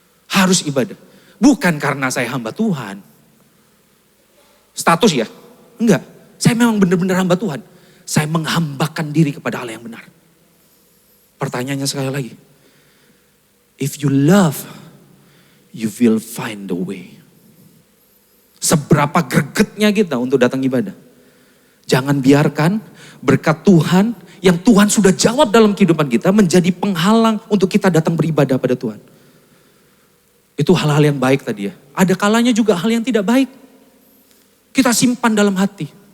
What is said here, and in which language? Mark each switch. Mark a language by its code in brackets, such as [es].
[id] Harus ibadah. Bukan karena saya hamba Tuhan. Status ya? Enggak. Saya memang benar-benar hamba Tuhan. Saya menghambakan diri kepada Allah yang benar. Pertanyaannya sekali lagi. [en] If you love, you will find the way. [id] Seberapa gregetnya kita untuk datang ibadah. Jangan biarkan berkat Tuhan yang Tuhan sudah jawab dalam kehidupan kita menjadi penghalang untuk kita datang beribadah pada Tuhan. Itu hal-hal yang baik tadi ya. Ada kalanya juga hal yang tidak baik. Kita simpan dalam hati.